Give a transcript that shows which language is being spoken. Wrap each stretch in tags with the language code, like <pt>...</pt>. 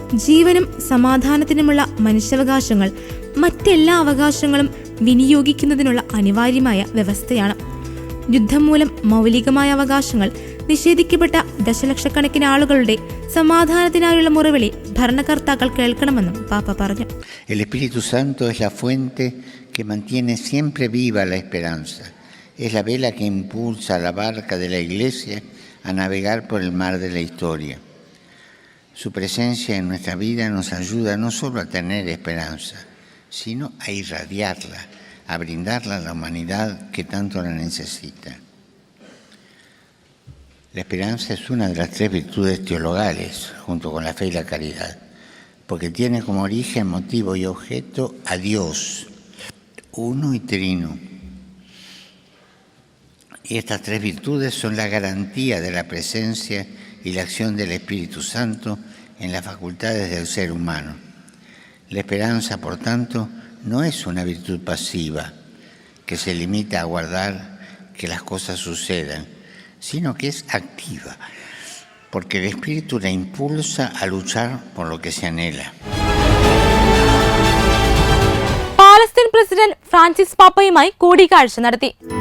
<ml>ജീവനും സമാധാനത്തിനുമുള്ള മനുഷ്യാവകാശങ്ങൾ മറ്റെല്ലാ അവകാശങ്ങളും വിനിയോഗിക്കുന്നതിനുള്ള അനിവാര്യമായ വ്യവസ്ഥയാണ്. യുദ്ധം മൂലം മൗലികമായ അവകാശങ്ങൾ നിഷേധിക്കപ്പെട്ട ദശലക്ഷക്കണക്കിന് ആളുകളുടെ സമാധാനത്തിനായുള്ള മുറവിളി ഭരണകർത്താക്കൾ കേൾക്കണമെന്നും പാപ്പ പറഞ്ഞു.</ml> <es>El Espíritu Santo es la fuente que mantiene siempre viva la esperanza. Es la vela que impulsa la barca de la Iglesia a navegar por el mar de la historia. Su presencia en nuestra vida nos ayuda no solo a tener esperanza, sino a irradiarla, a brindarla a la humanidad que tanto la necesita. La esperanza es una de las 3 virtudes teologales, junto con la fe y la caridad, porque tiene como origen, motivo y objeto a Dios, uno y trino. Y estas 3 virtudes son la garantía de la presencia y la acción del Espíritu Santo en las facultades del ser humano. La esperanza, por tanto, no es una virtud pasiva que se limita a aguardar que las cosas sucedan, sino que es activa, porque el Espíritu la impulsa a luchar por lo que se anhela.</es> <ml>Palestine president Francis പാപ്പയുമായി കൂടിക്കാഴ്ച നടത്തി.</ml>